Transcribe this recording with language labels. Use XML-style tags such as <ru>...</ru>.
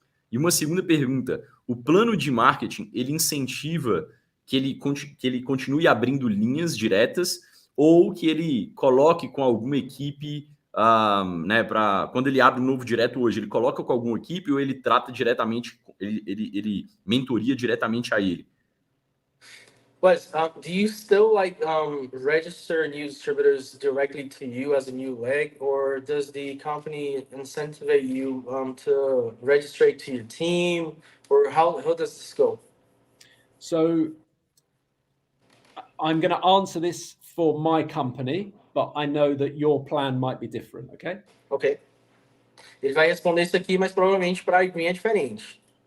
<pt>E uma segunda pergunta: o plano de marketing ele incentiva que ele continue abrindo linhas diretas ou que ele coloque com alguma equipe, né? Para quando ele abre um novo direto hoje, ele coloca com alguma equipe ou ele trata diretamente, ele mentoria diretamente a ele?</pt> <en>But do you still register new distributors directly to you as a new leg, or does the company incentivize you to register to your team, or how does this go? So I'm going to answer this for my company, but I know that your plan might be different, okay? Ok.</en> <pt>Ele vai responder isso aqui, mas provavelmente para a Green é diferente.</pt>